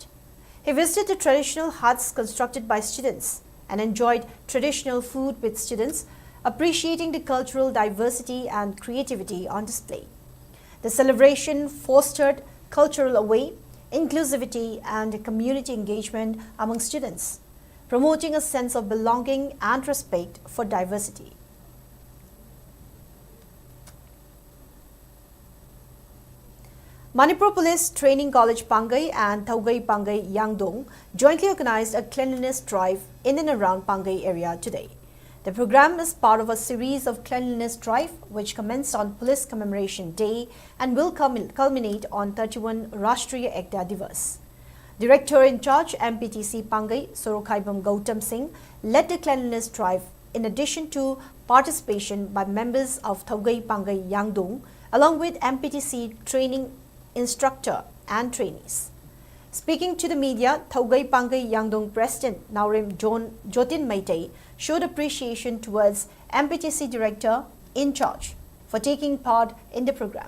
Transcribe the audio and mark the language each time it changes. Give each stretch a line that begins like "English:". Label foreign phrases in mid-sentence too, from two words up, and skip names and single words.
English: He visited the traditional huts constructed by students and enjoyed traditional food with students, appreciating the cultural diversity and creativity on display. The celebration fostered cultural away, inclusivity and community engagement among students, promoting a sense of belonging and respect for diversity. Manipur Police Training College Pangai and Thaugai Pangai Yangdong jointly organized a cleanliness drive in and around Pangai area today. The program is part of a series of cleanliness drive which commenced on Police Commemoration Day and will culminate on 31 Rashtriya Ekta Divas. Director in charge MPTC Pangai Sorokhaibam Gautam Singh led the cleanliness drive in addition to participation by members of Thaugai Pangai Yangdong along with MPTC training instructor and trainees. Speaking to the media, Thaugai Pangai Yangdong President Naurim Jotin Maitei showed appreciation towards MPTC Director in charge for taking part in the program.